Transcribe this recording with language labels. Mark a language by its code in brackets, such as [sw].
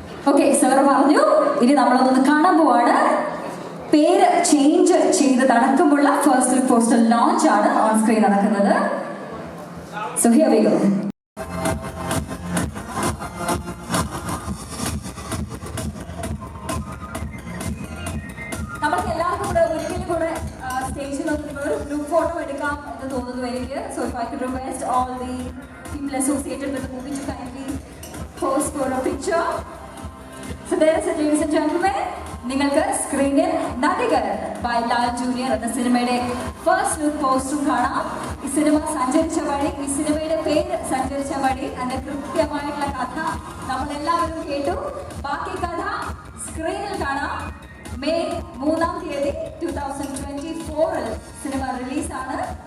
[ml] Okay, sir പറഞ്ഞു ഇനി നമ്മളൊന്ന് കാണാൻ പോവാണ്. പേര് ചേഞ്ച് ചെയ്ത് നടക്കുമ്പോഴുള്ള ഫസ്റ്റ് ലുക്ക് പോസ്റ്റർ ലോഞ്ച് ആണ് ഓൺ സ്ക്രീൻ നടക്കുന്നത്. [en] So here we go. [ml] നമുക്ക് എല്ലാവർക്കും കൂടെ ഒരിക്കലും കൂടെ സ്റ്റേജിൽ ഒരു ഗ്രൂപ്പ് ഫോട്ടോ എടുക്കാം എന്ന് തോന്നുന്നു എനിക്ക്. [en] So if I could request all the people associated with the movie to kindly pose for a picture. So there is it, ladies and gentlemen. [ml] നിങ്ങൾക്ക് സ്ക്രീനിൽ നടികർ ബൈ ലാൽ ജൂനിയർ എന്ന സിനിമയുടെ ഫസ്റ്റ് ലുക്ക് പോസ്റ്ററും കാണാം. ഈ സിനിമ സഞ്ചരിച്ച വഴി, ഈ സിനിമയുടെ പേര് സഞ്ചരിച്ച വഴി, അതിന്റെ കൃത്യമായിട്ടുള്ള കഥ നമ്മളെല്ലാവരും കേട്ടു. ബാക്കി കഥ സ്ക്രീനിൽ കാണാം. മെയ് 3-ാം തീയതി 2024 സിനിമ റിലീസാണ്.